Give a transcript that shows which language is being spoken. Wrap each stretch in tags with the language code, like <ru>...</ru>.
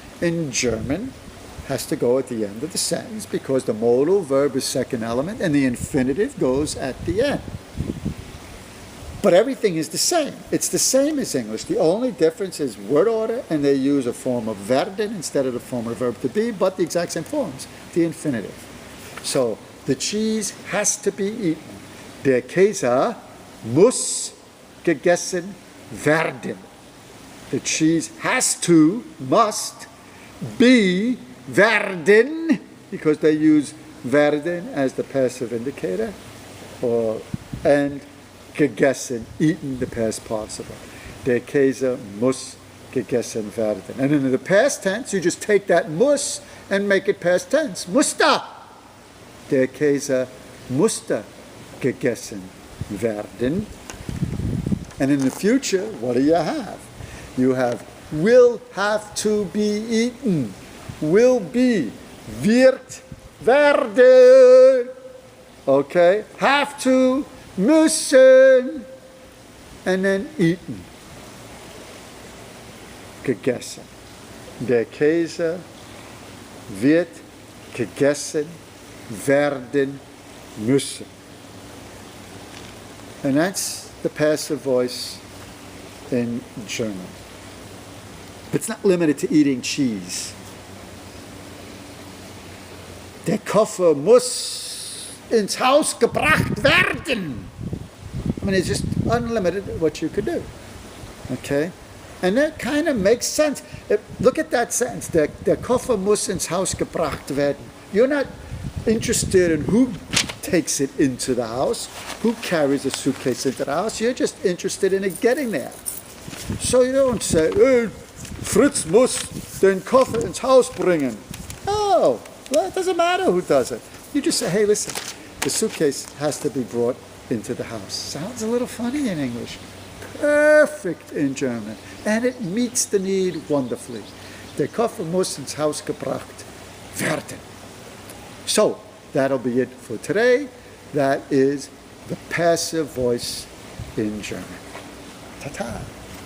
<en>In German, has to go at the end of the sentence because the modal verb is second element and the infinitive goes at the end. But everything is the same. It's the same as English. The only difference is word order, and they use a form of werden instead of the form of verb to be, but the exact same forms, the infinitive. So the cheese has to be eaten.</en> <de>Der Käse muss gegessen werden.</de> <en>The cheese has to, must, be werden, because they use werden as the passive indicator, and gegessen, eaten, the past participle.</en> <de>Der Käse muss gegessen werden.</de> <en>And in the past tense, you just take that muss and make it past tense.</en> <de>Musste. Der Käse musste gegessen werden.</de> <en>And in the future, what do you have? You have will have to be eaten. Will be, wird, werden. Okay? Have to, müssen, and then eaten.</en> <de>Gegessen. Der Käse wird gegessen werden müssen.</de> <en>And that's the passive voice in German. It's not limited to eating cheese.</en> <de>Der Koffer muss ins Haus gebracht werden.</de> <en>I mean, it's just unlimited what you could do. Okay? And that kind of makes sense. Look at that sentence.</en> <de>Der Koffer muss ins Haus gebracht werden.</de> <en>You're not interested in who takes it into the house, who carries a suitcase into the house. You're just interested in it getting there. So you don't say, hey,</en> <de>Fritz muss den Koffer ins Haus bringen.</de> <en>No. Well, it doesn't matter who does it. You just say, hey, listen, the suitcase has to be brought into the house. Sounds a little funny in English. Perfect in German. And it meets the need wonderfully.</en> <de>Der Koffer muss ins Haus gebracht werden.</de> <en>So, that'll be it for today. That is the passive voice in German. Ta-ta.</en>